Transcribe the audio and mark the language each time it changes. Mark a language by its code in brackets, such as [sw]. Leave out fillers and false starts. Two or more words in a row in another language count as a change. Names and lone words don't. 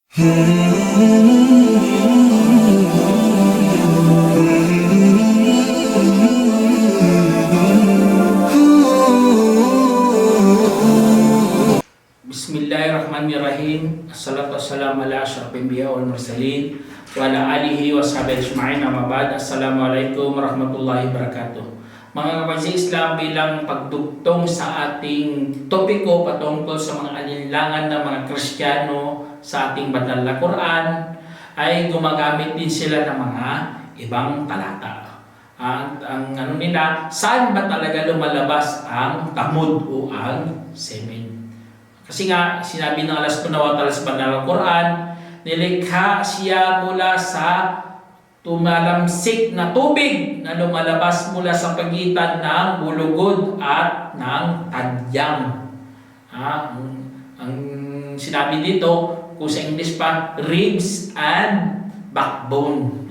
[ar] بسم الله الرحمن الرحيم. الصلاة والسلام على أشرف الأنبياء والمرسلين وعلى آله وصحبه أجمعين. أما بعد. السلام عليكم ورحمة الله وبركاته. [tl] Mga kapatid sa Islam, bilang pagdugtong sa ating topiko patungkol sa mga alinlangan ng mga Kristiyano sa ating banal na Quran, ay gumagamit din sila ng mga ibang talata. Ang ano nila, saan ba talaga lumalabas ang tamod o ang semen? Kasi nga, sinabi ng Allah [ar] سبحانه وتعالى [tl] sa banal na Quran, nilikha siya mula sa tumalamsik na tubig na lumalabas mula sa pagitan ng bulugod at ng tadyang. Ang sinabi dito, kung sa English pa, [en] ribs and backbone.